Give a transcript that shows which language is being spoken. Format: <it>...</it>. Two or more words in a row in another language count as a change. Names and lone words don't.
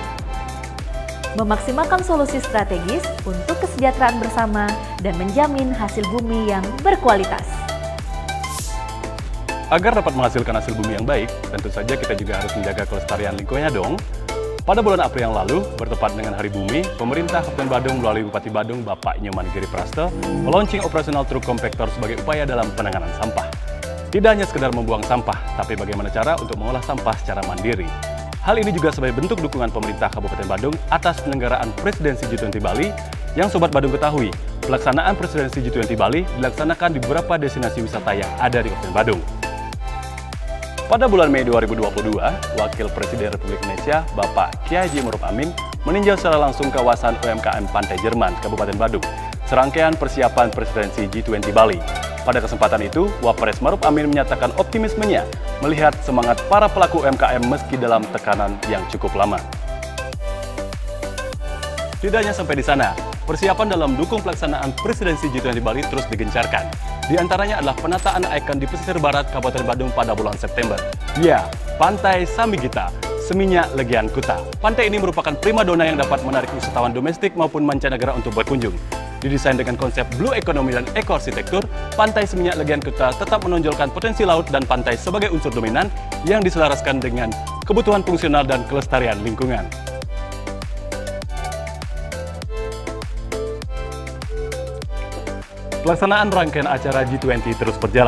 <id>Memaksimalkan solusi strategis untuk kesejahteraan bersama dan menjamin hasil bumi yang berkualitas. Agar dapat menghasilkan hasil bumi yang baik, tentu saja kita juga harus menjaga kelestarian lingkungannya dong. Pada bulan April yang lalu, bertepat dengan Hari Bumi, pemerintah Kabupaten Badung melalui Bupati Badung, Bapak Nyoman Giriprasta, melaunching operasional truk kompaktor sebagai upaya dalam penanganan sampah. Tidak hanya sekedar membuang sampah, tapi bagaimana cara untuk mengolah sampah secara mandiri. Hal ini juga sebagai bentuk dukungan pemerintah Kabupaten Badung atas penyelenggaraan Presidensi G20 Bali yang Sobat Badung ketahui, pelaksanaan Presidensi G20 Bali dilaksanakan di beberapa destinasi wisata yang ada di Kabupaten Badung. Pada bulan Mei 2022, Wakil Presiden Republik Indonesia, Bapak Kiai Haji Maruf Amin, meninjau secara langsung kawasan UMKM Pantai Jerman, Kabupaten Badung, serangkaian persiapan Presidensi G20 Bali. Pada kesempatan itu, Wapres Maruf Amin menyatakan optimismenya melihat semangat para pelaku UMKM meski dalam tekanan yang cukup lama. Tidak hanya sampai di sana, persiapan dalam dukung pelaksanaan Presidensi G20 Bali terus digencarkan. Di antaranya adalah penataan ikon di pesisir barat Kabupaten Badung pada bulan September. Ya, Pantai Samigita, Seminyak Legian Kuta. Pantai ini merupakan primadona yang dapat menarik wisatawan domestik maupun mancanegara untuk berkunjung. Didesain dengan konsep</id> <en>blue economy</en> <id>dan ekoarsitektur, Pantai Seminyak Legian Kuta tetap menonjolkan potensi laut dan pantai sebagai unsur dominan yang diselaraskan dengan kebutuhan fungsional dan kelestarian lingkungan. Pelaksanaan rangkaian acara G20 terus berjalan.</id>